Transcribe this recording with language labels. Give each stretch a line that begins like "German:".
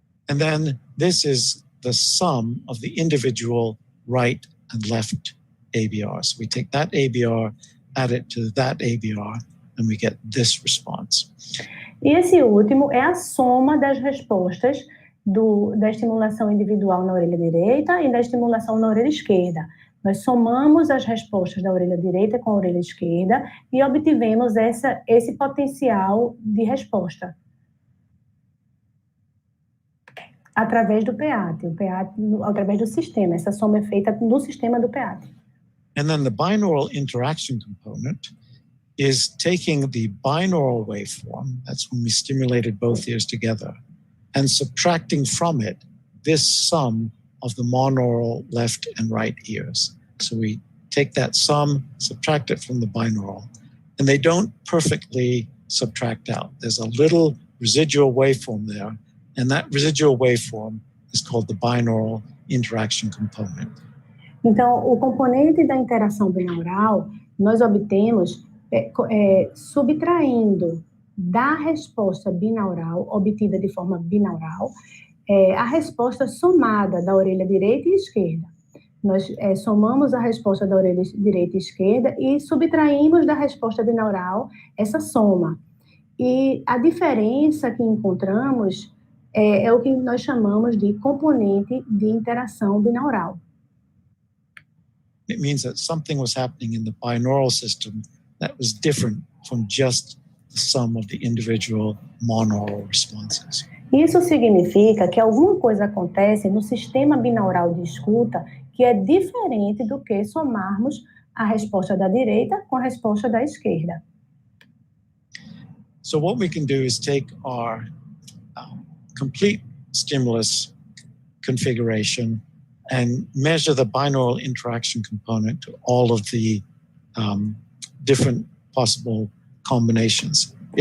English: And then this is the sum of the individual right and left ABRs. We take that ABR, add it to that ABR, and we get this response.
Portuguese: E esse último é a soma das respostas da estimulação individual na orelha direita e da estimulação na orelha esquerda. Nós somamos as respostas da orelha direita com a orelha esquerda e obtivemos esse potencial de resposta através do PEATE, através do sistema. Essa soma é feita no sistema do PEATE.
English: And then the binaural interaction component is taking the binaural waveform, that's when we stimulated both ears together, and subtracting from it this sum of the monaural left and right ears. So we take that sum, subtract it from the binaural, and they don't perfectly subtract out. There's a little residual waveform there, and that residual waveform is called the binaural interaction component.
Portuguese: Então, o componente da interação binaural, nós obtemos subtraindo da resposta binaural, obtida de forma binaural, a resposta somada da orelha direita e esquerda. Nós somamos a resposta da orelha direita e esquerda e subtraímos da resposta binaural essa soma. E a diferença que encontramos é o que nós chamamos de componente de interação binaural.
English: It means that something was happening in the binaural system that was different from just the sum of the individual monaural responses.
Portuguese: Isso significa que alguma coisa acontece no sistema binaural de escuta que é diferente do que somarmos a resposta da direita com a resposta da esquerda.
English: So what we can do is take our complete stimulus configuration and measure the binaural interaction component to all of the different possible combinations.